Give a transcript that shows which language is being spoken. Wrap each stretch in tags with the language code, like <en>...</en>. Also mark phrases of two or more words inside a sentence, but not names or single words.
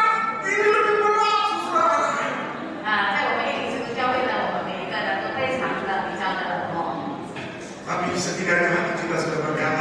<id>Ini lebih berat, saudara.</id> <zh>在我们一起基督教会呢，我们每一个人都非常的比较的冷漠。</zh> <id>Tapi setidaknya hati kita sudah</id>